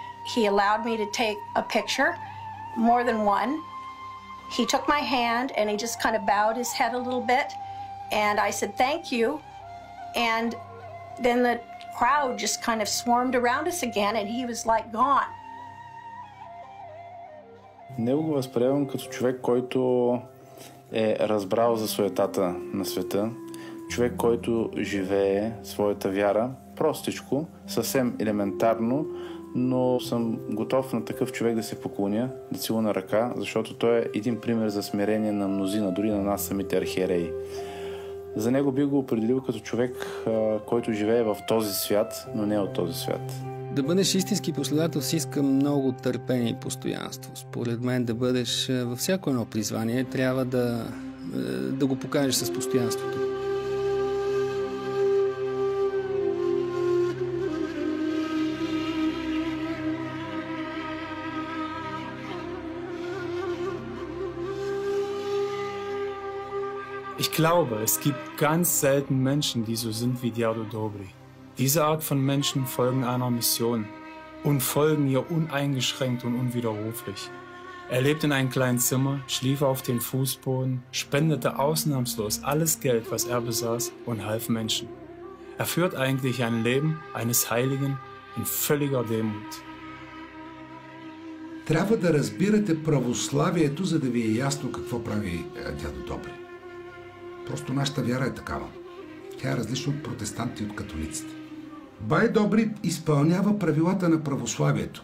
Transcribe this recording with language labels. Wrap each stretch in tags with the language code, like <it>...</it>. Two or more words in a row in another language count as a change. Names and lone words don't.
<en>He allowed me to take a picture, more than one. He took my hand and he just kind of bowed his head a little bit. And I said, thank you. And then the crowd just kind of swarmed around us again and he was like gone.</en> <bg>Него го възприемам като човек, който е разбрал за суетата на света, човек, който живее своята вяра простичко, съвсем елементарно, но съм готов на такъв човек да се поклоня, да целуна ръка, защото той е един пример за смирение на мнозина, дори на нас самите архиереи. За него би го определил като човек, който живее в този свят, но не от този свят. Да бъдеш истински последовател си иска много търпение и постоянство. Според мен да бъдеш във всяко едно призвание трябва да го покажеш с постоянството.</bg> <de>Ich glaube, es gibt ganz selten Menschen, die so sind wie Diado Dobry. Diese Art von Menschen folgen einer Mission und folgen ihr uneingeschränkt und unwiderruflich. Er lebte in einem kleinen Zimmer, schlief auf dem Fußboden, spendete ausnahmslos alles Geld, was er besaß, und half Menschen. Er führt eigentlich ein Leben eines Heiligen in völliger Demut.</de> <bg>Трябва да разбирате православието, за да ви е ясно какво прави Дядо Добри. Просто нашата вяра е такава. Тя е различна от протестанти и от католиците. Бай Добри изпълнява правилата на православието.</bg>